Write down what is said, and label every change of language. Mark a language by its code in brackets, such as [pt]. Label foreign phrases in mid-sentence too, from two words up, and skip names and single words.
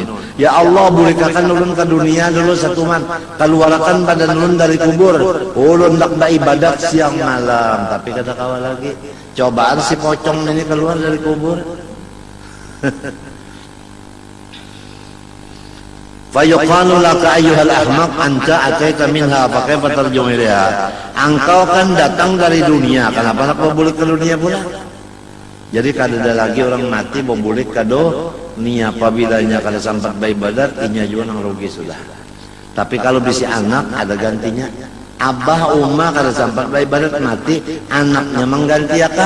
[bjn] Ya Allah, bolehkan ulun ke dunia dulu satu man, keluarkan badan ulun dari kubur, ulun dak ibadat siang malam, tapi kada kawa lagi. Cobaan si pocong ini keluar dari kubur. [ar] فيقال لك أيها الأحمق أنت أتيت منها فكيف ترجع إليها. [bjn] Engkau kan datang dari dunia, kenapa kau boleh ke dunia pula? Jadi kada ada lagi orang mati boleh kado ni apabila nya kada sempat beribadat inya juga nang rugi sudah. Tapi kalau bisi anak ada gantinya. Abah umma kada sempat beribadat mati, anaknya menggantikan.